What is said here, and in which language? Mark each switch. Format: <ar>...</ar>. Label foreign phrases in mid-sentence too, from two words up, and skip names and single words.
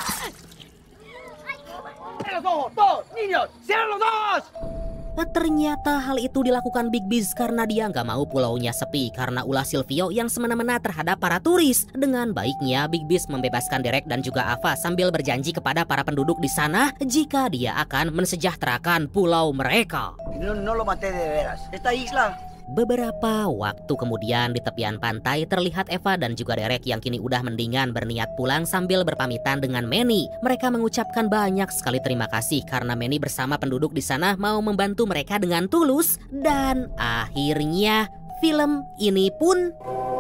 <id>Ternyata hal itu dilakukan Big Beast karena dia nggak mau pulaunya sepi karena ulah Silvio yang semena-mena terhadap para turis. Dengan baiknya Big Beast membebaskan Derek dan juga Ava sambil berjanji kepada para penduduk di sana jika dia akan mensejahterakan pulau mereka.</id> <es>No lo maté de veras. Esta isla.</es> <id>Beberapa waktu kemudian di tepian pantai terlihat Eva dan juga Derek yang kini udah mendingan berniat pulang sambil berpamitan dengan Manny. Mereka mengucapkan banyak sekali terima kasih karena Manny bersama penduduk di sana mau membantu mereka dengan tulus. Dan akhirnya film ini pun</id>